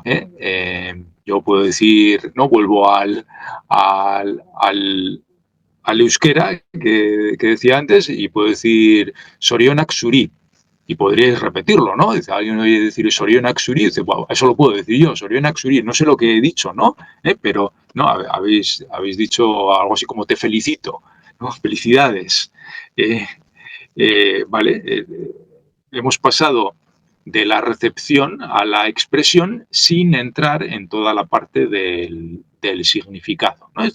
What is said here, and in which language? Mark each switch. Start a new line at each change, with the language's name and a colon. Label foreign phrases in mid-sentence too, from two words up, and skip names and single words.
Spanish: Yo puedo decir, no vuelvo al euskera que decía antes y puedo decir
Basque: Sorionak Zuri,
Spanish: y podríais repetirlo, ¿no? Dice, alguien oye decir
Basque: Zorionak zuri,
Spanish: dice, wow, eso lo puedo decir yo,
Basque: Zorionak zuri,
Spanish: no sé lo que he dicho, ¿no? Pero no, habéis dicho algo así como te felicito, ¿no? Felicidades. Vale, hemos pasado de la recepción a la expresión sin entrar en toda la parte del significado, ¿no?